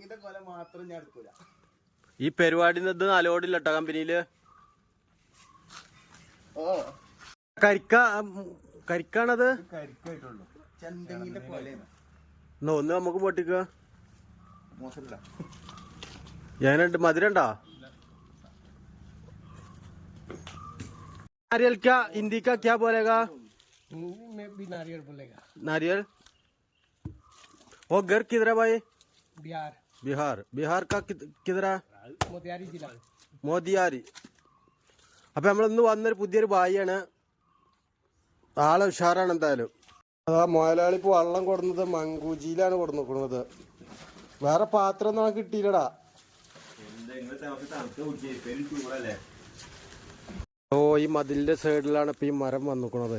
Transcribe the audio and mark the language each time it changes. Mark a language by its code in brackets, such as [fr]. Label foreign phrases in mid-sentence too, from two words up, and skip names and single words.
[ml] ഈ പരിപാടി ഇത് നല്ലോടില്ല കേട്ടോ കമ്പനിയില്. കരിക്കാണത്. ഒന്ന് നമുക്ക് പൊട്ടിക്ക. ഞാനുണ്ട്. മധുരണ്ടോ? [hi] नारियल क्या हिंदी का क्या बोलेगा? हिंदी में भी नारियल बोलेगा. नारियल. वो घर किधर है भाई? बिहार. बिहार का किधर है? मोतिहारी जिला. [ml] മോദിയാരി. അപ്പൊ നമ്മളിന്ന് വന്നൊരു പുതിയൊരു ബായിയാണ്. ആളെ ഉഷാറാണ് എന്തായാലും. അതാ മുതലാളി ഇപ്പൊ വെള്ളം കൊടുന്നത് മങ്കൂജിയിലാണ് കൊടുക്കുന്നത്. വേറെ പാത്രം ഒന്നും കിട്ടിയില്ലടാ. ഓ ഈ മതിലിന്റെ സൈഡിലാണ് ഇപ്പൊ ഈ മരം വന്നിക്കണത്.